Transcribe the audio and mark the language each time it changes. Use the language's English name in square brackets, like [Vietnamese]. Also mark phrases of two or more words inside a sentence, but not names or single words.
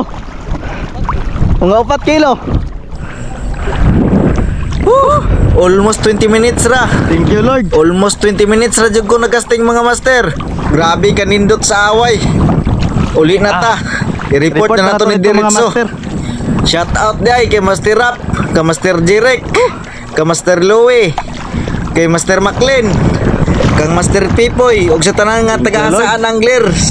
[Cebuano] Mga 4 kilo. [English] Almost 20 minutes ra. Thank you, Lord. Almost 20 minutes [Cebuano] ra jud ko nagkasting mga master. Grabe ka nindot sa away. Uli na ta. I-report na nato ni ito, mga Diretso. master. [English] Shout out [Cebuano] day kay Master Rap, kay Master Jirek, kay Master Louie, kay Master Maclean, kang Master Pipoy, ug sa tanan nga taga-asaan anglers.